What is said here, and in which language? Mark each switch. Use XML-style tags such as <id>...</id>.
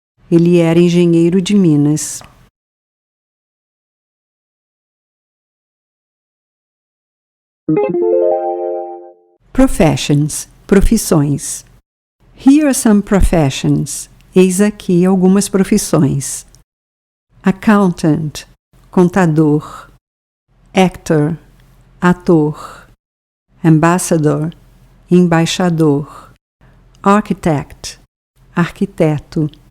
<pt>Ele era engenheiro de Minas.</pt> <en>Professions, profissões. Here are some professions.</en> <pt>Eis aqui algumas profissões.</pt> <en>Accountant, contador. Actor, ator. Ambassador, embaixador. Architect, arquiteto.</en>